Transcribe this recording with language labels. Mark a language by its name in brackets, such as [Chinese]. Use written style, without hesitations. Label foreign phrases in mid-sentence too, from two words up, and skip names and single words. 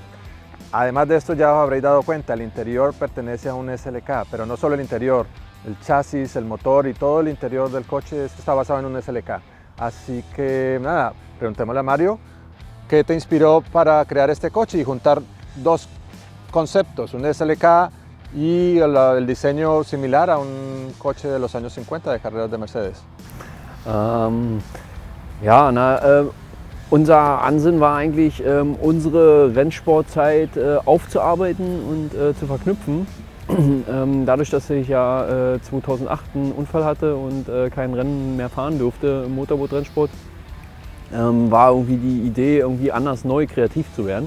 [Spanish] Además de esto, ya os habréis dado cuenta, el interior pertenece a un SLK, pero no solo el interior, el chasis, el motor y todo el interior del coche está basado en un SLK. Así que nada, preguntémosle a Mario, ¿qué te inspiró para crear este coche y juntar dos conceptos, un SLK y el diseño similar a un coche de los años 50 de carreras de Mercedes? [German] Unser Ansinnen war eigentlich, unsere Rennsportzeit aufzuarbeiten und zu verknüpfen. Dadurch, dass ich ja 2008 einen Unfall hatte und kein Rennen mehr fahren durfte im Motorboot-Rennsport, war irgendwie die Idee, irgendwie anders neu kreativ zu werden.